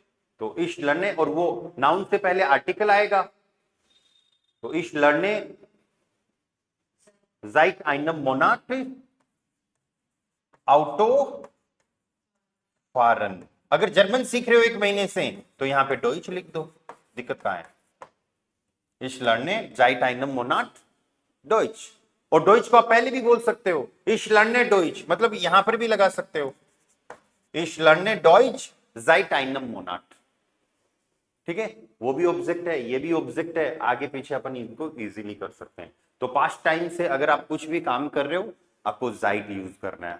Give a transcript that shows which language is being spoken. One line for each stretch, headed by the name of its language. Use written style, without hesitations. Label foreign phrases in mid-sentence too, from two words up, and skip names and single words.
Hindi: तो
German: ich lerne,
Hindi: और वो नाउन से पहले आर्टिकल आएगा, तो
German: ich lerne seit einem Monat Auto fahren.
Hindi: अगर जर्मन सीख रहे हो 1 महीने से तो यहाँ पे डॉइच लिख दो, दिक्कत कहाँ है?
German: Ich lerne seit einem Monat Deutsch।
Hindi: और डॉइच को आप पहले भी बोल सकते हो,
German: Ich lerne Deutsch,
Hindi: मतलब यहां पर भी लगा सकते हो,
German: Ich lerne Deutsch seit einem Monat।
Hindi: ठीक है, वो भी ऑब्जेक्ट है, ये भी ऑब्जेक्ट है,
English: आगे पीछे
Hindi: अपन इनको इजीली कर सकते हैं। तो
English: past time
Hindi: से अगर आप कुछ भी काम कर रहे हो आपको जाइट यूज करना है।